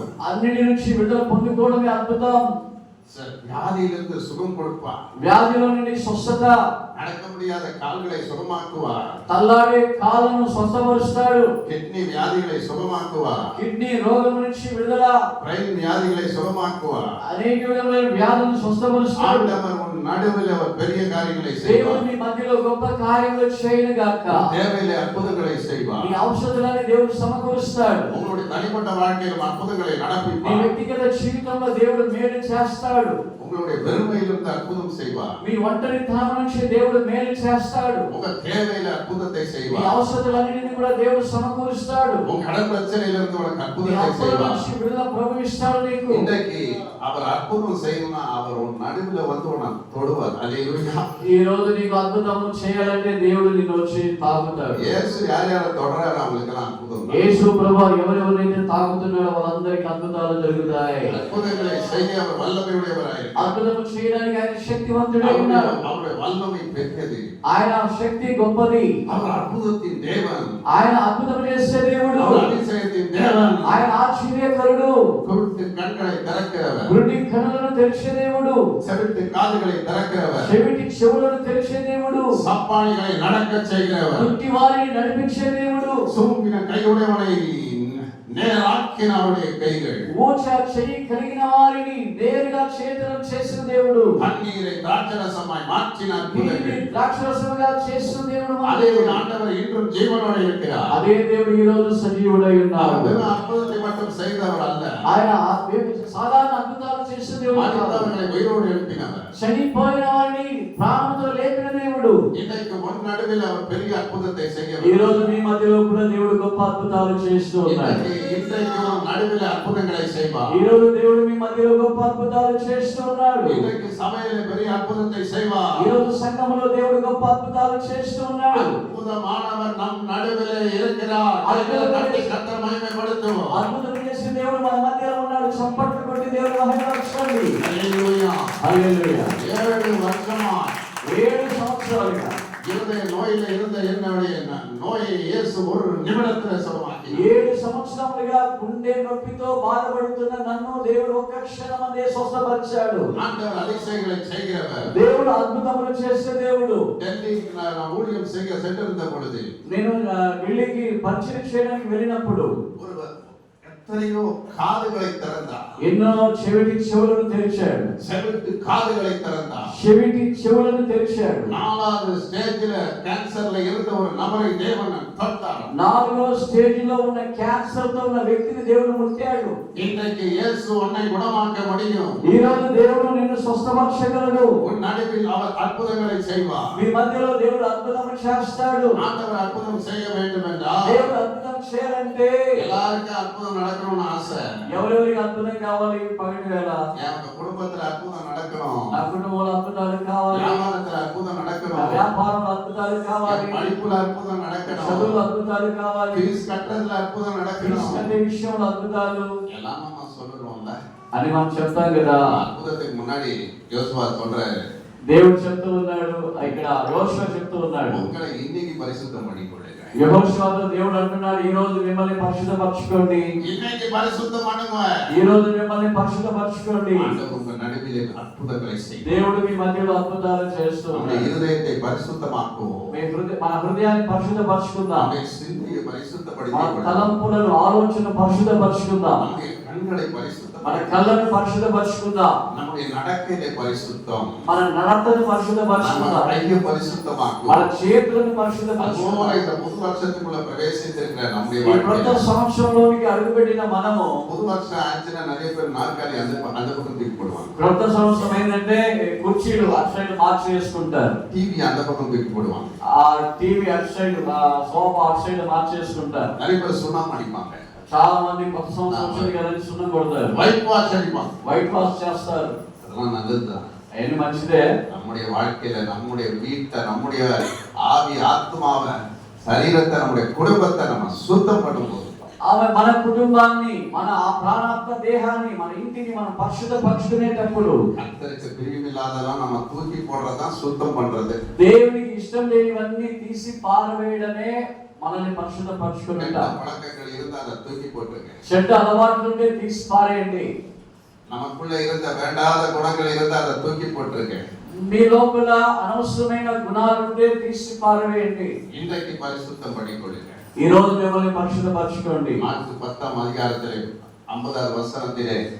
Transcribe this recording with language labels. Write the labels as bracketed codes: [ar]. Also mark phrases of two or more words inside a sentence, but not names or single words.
[te] అన్నిటి నుంచి విడుదల పొందుకోవడమే అద్భుతం. [ta] வியாதியிலிருந்து சுகம் கொடுப்பார். [te] వ్యాధిలో నుండి స్వస్థత, [ta] நடக்க முடியாத கால்களை சுகமாக்குவார். [te] తల్లాడే కాళ్ళను స్వస్థపరుస్తాడు. [ta] கிட்னி வியாதிகளை சுகமாக்குவார். [te] కిడ్నీ రోగం నుంచి విడుదల, [ta] பிரெயின் வியாதிகளை சுகமாக்குவார். [te] అనేక విధమైన వ్యాధులను స్వస్థపరుస్తాడు. [ta] ஆண்டவர் உன் நடுவில் அவர் பெரிய காரியங்களை [te] దేవుడు [ta] செய்வார். [te] మీ మధ్యలో గొప్ప కార్యములు చేయను గాక. [ta] தேவையிலே அற்புதங்களை செய்வார். [te] మీ ఔషధాలని దేవుడు సమకూరుస్తాడు. [ta] உங்களுடைய தனிப்பட்ட வாழ்க்கையில் அற்புதங்களை [te] మీ [ta] நடப்பிப்பார். [te] వ్యక్తిగత జీవితంలో దేవుడు మేలు చేస్తాడు. [ta] உங்களுடைய வெறுமையிலிருந்து அற்புதம் செய்வார். [te] మీ ఒంటరితనం నుంచి దేవుడు మేలు చేస్తాడు. [ta] உங்க தேவையில அற்புதத்தை [te] మీ [ta] செய்வார். [te] అవసరాలన్నిటిని కూడా దేవుడు సమకూరుస్తాడు. [ta] உங்க கடன் பிரச்சனையிலிருந்து உனக்கு [te] మీ [ta] அற்புதத்தை [te] అప్పుల [ta] செய்வார். [te] నుంచి విడుదల ప్రభు ఇస్తాడు నీకు. [ta] இன்றைக்கு அவர் அற்புதம் செய்யணும்னா அவர் உன் நடுவுல வந்து உன்னை தொடுவார். அல்லேலூயா. [te] ఈ రోజు నీకు అద్భుతం చేయాలంటే దేవుడు నిన్ను వచ్చి తాకుతాడు. [ta] இயேசு யார் யாரை தொடறாரு அவங்களுக்கெல்லாம் அற்புதம் தான். [te] యేసు ప్రభువు ఎవరెవరైతే తాకుతున్నాడో వాళ్ళందరికీ అద్భుతాలు జరుగుతాయి. [ta] அற்புதங்களை செய்ய அவர் வல்லமையுடையவராய் [te] అద్భుతం చేయడానికి ఆయన శక్తివంతుడై ఉన్నాడు. [ta] அவருடைய வல்லமை பெரியது. [te] ఆయన శక్తి గొప్పది. [ta] அவர் அற்புதத்தின் தேவன். [te] ఆయన అద్భుతం చేసే దేవుడు. [ta] அவர் அதிசயத்தின் தேவன். [te] ఆయన ఆశ్చర్యకరుడు. [ta] குருட்டு கண்களை திறக்கிறவர். [te] గుడ్డి కన్నులను తెరిచే దేవుడు. [ta] செவிட்டு காதுகளை திறக்கிறவர். [te] చెవిటి చెవులను తెరిచే దేవుడు. [ta] சப்பானிகளை நடக்க செய்கிறவர். [te] గుడ్డి వారిని నడిపించే దేవుడు. [ta] சூம்பின கையுடையவனை నేరాకిన அவருடைய கைகள். [te] ఊచ చెయ్యి కలిగిన వారిని నేరుగా చేతులను చేసిన దేవుడు. [ta] தண்ணீரை திராட்சரசமாய் மாற்றின அற்புதங்கள். [te] ద్రాక్షరసముగా చేసిన దేవుడు. [ta] அதே ஆண்டவர் இன்றும் ஜீவனோடு இருக்கிறார். [te] అదే దేవుడు ఈ రోజు సజీవుడై ఉన్నాడు. [ta] அவர் அற்புதத்தை மட்டும் செய்தவர் அல்ல. [te] ఆయన సాధారణ అద్భుతాలు చేసిన దేవుడు కాదు. [ta] மரித்தவர்களை உயிரோடு எழுப்பினவர். [te] చనిపోయిన వారిని ప్రాణంతో లేపిన దేవుడు. [ta] இன்றைக்கு உன் நடுவில் அவர் பெரிய அற்புதத்தை செய்ய [te] ఈ రోజు మీ మధ్యలో కూడా దేవుడు గొప్ప అద్భుతాలు చేస్తూ ఉన్నాడు. [ta] இன்றைக்கு உன் நடுவில் அற்புதங்களை செய்வார். [te] ఈ రోజు దేవుడు మీ మధ్యలో గొప్ప అద్భుతాలు చేస్తూ ఉన్నాడు. [ta] இன்றைக்கு சபையிலே பெரிய அற்புதத்தை செய்வார். [te] ఈ రోజు సంఘములో దేవుడు గొప్ప అద్భుతాలు చేస్తూ ఉన్నాడు. [ta] அற்புதமானவர் நம் நடுவிலே இருக்கிறார். கர்த்தரை கர்த்தர் மகிமைப்படுத்துவோம். [te] అద్భుతం చేసే దేవుడు మన మధ్యలో ఉన్నాడు. చప్పట్లు కొట్టి దేవుడు మహిమపరచండి. హల్లెలూయా. హల్లెలూయా. [ta] 7 வருஷமா [te] 7 సంవత్సరాలుగా [ta] இருதய நோயில இருந்த என்னுடைய நோயை இயேசு ஒரு நிமிடத்தில் சுகமாக்கினார். [te] 7 సంవత్సరాలుగా గుండె నొప్పితో బాధపడుతున్న నన్ను దేవుడు ఒక్క క్షణమందే స్వస్థపరిచాడు. [ta] ஆண்டவர் அதிசயங்களை செய்கிறவர். [te] దేవుడు అద్భుతములు చేసే దేవుడు. [ta] டெல்லிக்கு நான் ஊழியம் செய்ய சென்றிருந்த பொழுது [te] నేను ఢిల్లీకి పరిచయం చేయడానికి వెళ్ళినప్పుడు [ta] ஒருவர் எத்தனையோ காதுகளை திறந்தார். [te] ఎన్నో చెవిటి చెవులను తెరిచాడు. [ta] செவிட்டு காதுகளை திறந்தார். [te] చెవిటి చెవులను తెరిచాడు. [ta] 4வது ஸ்டேஜில கேன்சர்ல இருந்த ஒரு நபரை தேவன் தொட்டார். [te] 4వ స్టేజిలో ఉన్న క్యాన్సర్ తో ఉన్న వ్యక్తిని దేవుడు ముట్టాడు. [ta] இன்றைக்கு இயேசு உன்னை குணமாக்க முடியும். [te] ఈ రోజు దేవుడు నిన్ను స్వస్థపరచగలడు. [ta] உன் நடுவில் அவர் அற்புதங்களை செய்வார். [te] మీ మధ్యలో దేవుడు అద్భుతం చేస్తాడు. [ta] ஆண்டவர் அற்புதம் செய்ய வேண்டும் என்றால் [te] దేవుడు అద్భుతం చేయాలంటే [ta] எல்லாருக்கும் அற்புதம் நடக்கணும்னு ஆசை. [te] ఎవరెవరికి అద్భుతం కావాలి? పగటి వేళ [ta] என் குடும்பத்துல அற்புதம் நடக்கணும். [te] నా కుటుంబంలో అద్భుతాలు కావాలి. [ta] வியாபாரத்துல அற்புதம் [te] నా [ta] நடக்கணும். [te] వ్యాపారంలో అద్భుతాలు కావాలి. [ta] என் படிப்புல அற்புதம் நடக்கணும். [te] చదువులో అద్భుతాలు కావాలి. [ta] ஃபீஸ் கட்டுறதுல அற்புதம் நடக்கணும். [te] క్రీస్తు విషయంలో అద్భుతాలు. [ta] எல்லாம் நம்ம சொல்றோம்ல. [te] అని మనం చెప్తాం కదా. [ta] அற்புதத்துக்கு முன்னாடி யோசுவா சொல்றாரு, [te] దేవుడు చెప్తూ ఉన్నాడు, ఇక్కడ యోషువ చెప్తూ ఉన్నాడు, [ta] உங்களை இன்னைக்கு பரிசுத்தம் பண்ணிக்கொள்ளுங்க. [te] యెహోషువతో దేవుడు అంటున్నాడు, ఈ రోజు మిమ్మల్ని పరిశుద్ధపరచుకోండి, [ta] இன்னைக்கு பரிசுத்தம் பண்ணுங்க. [te] ఈ రోజు మిమ్మల్ని పరిశుద్ధపరచుకోండి. [ta] ஆண்டவர் உங்க நடுவிலே அற்புதங்களை செய்யும். [te] దేవుడు మీ మధ్యలో అద్భుతాలు చేస్తూ [ta] நம்முடைய [te] ఉన్నాడు. [ta] இருதயத்தை பரிசுத்தமாக்குவோம். [te] మన హృదయాన్ని పరిశుద్ధపరచుకుందాం, [ta] நம்முடைய சிந்தையை [te] మన [ta] பரிசுத்தப்படுத்திக் [te] తలంపులను ఆలోచన పరిశుద్ధపరచుకుందాం, [ta] நம்முடைய கண்களை [te] మన [ta] பரிசுத்தப்படுத்திக் [te] కళ్ళను పరిశుద్ధపరచుకుందాం, [ta] நம்முடைய நடக்கையிலே பரிசுத்தம், [te] మన నడతను [ta] நம்ம [te] పరిశుద్ధపరచుకుందాం, [ta] கையை [te] మన [ta] பரிசுத்தமாக்குவோம். [te] చేతులను [ta] அதுபோல [te] పరిశుద్ధపరచుకుందాం. [ta] இந்த புது வருஷத்துக்குள்ள பிரவேசித்திருக்கிற நம்முடைய [te] ఈ కొత్త [ta] வாழ்க்கையில [te] సంవత్సరంలోనికి అడుగుపెట్టిన మనము, [ta] புது வருஷம் ஆச்சுன்னா நிறைய பேர் நாற்காலி அந்த பக்கம் தூக்கி போடுவாங்க, [te] కొత్త సంవత్సరం ఏంటంటే కుర్చీలు అటు సైడ్ మార్చి వేసుకుంటారు, [ta] டிவி அந்த பக்கம் தூக்கி போடுவாங்க, [te] ఆ టీవీ అటు సైడ్, సోఫా అటు సైడ్ మార్చేసుకుంటారు. [ta] நிறைய பேர் சுண்ணாம்பு అడిப்பாங்க, [te] చాలా మంది కొత్త సంవత్సరం వచ్చింది కదా అని సున్నం కొడతారు, [en] white wash [ta] అడిப்பாங்க. [en] white wash [te] చేస్తారు. [ta] அதெல்லாம் நல்லதுதான். [te] అవన్నీ మంచిదే. [ta] நம்முடைய வாழ்க்கையில நம்முடைய வீட்டை, நம்முடைய ஆவி ஆத்மாவை, சரீரத்தை, நம்முடைய குடும்பத்தை நம்ம சுத்தம் பண்ணும்போது [te] ఆమె మన కుటుంబాన్ని, మన ప్రాణాత్మ దేహాన్ని, మన ఇంటిని మనం పరిశుద్ధపరచుకునేటప్పుడు [ta] கர்த்தருக்கு பிரியமில்லாதெல்லாம் நம்ம தூக்கி போடுறதுதான் சுத்தம் பண்றது. [te] దేవునికి ఇష్టం లేనివన్నీ తీసి పారవేయడమే మనల్ని పరిశుద్ధపరచుకునేట. [ta] கெட்ட பழக்கங்கள் இருந்தா அதை தூக்கி போட்டுருங்க. [te] చెడ్డ అలవాట్లుంటే తీసి పారేయండి. [ta] நமக்குள்ள இருந்த வேண்டாத குணங்கள் இருந்தா அதை தூக்கி போட்டுருங்க. [te] మీ లోపల అనవసరమైన గుణాలుంటే తీసి పారవేయండి. [ta] இன்றைக்கு பரிசுத்தம் பண்ணிக்கொள்ளுங்க. [te] ఈ రోజు మిమ్మల్ని పరిశుద్ధపరచుకోండి. [ta] மாற்கு 10வது அத்தியாயத்திலே 50வது வசனத்திலே